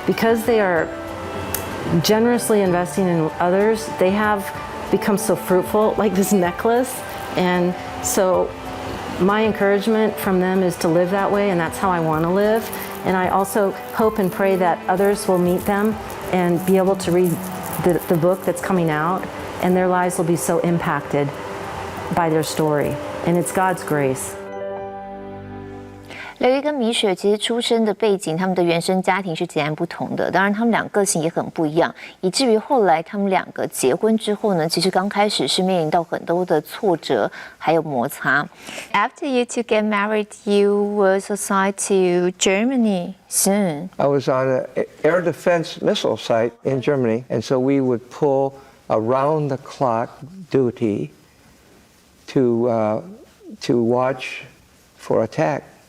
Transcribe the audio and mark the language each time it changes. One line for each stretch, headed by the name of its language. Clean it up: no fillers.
English: Because they are generously investing in others, they have become so fruitful, like this necklace, and so my encouragement from them is to live that way, and that's how I want to live. And I also hope and pray that others will meet them and be able to read the book that's coming out, and their lives will be so impacted by their story. And it's God's grace.
Chinese: 刘黎跟米雪其实出生的背景，他们的原生家庭是截然不同的。当然，他们俩个性也很不一样，以至于后来他们两个结婚之后呢，其实刚开始是面临到很多的挫折还有摩擦。
English: After you two get married, you were assigned to Germany soon. I was on an air defense missile site in Germany, and so we would pull around-the-clock duty to watch for attack.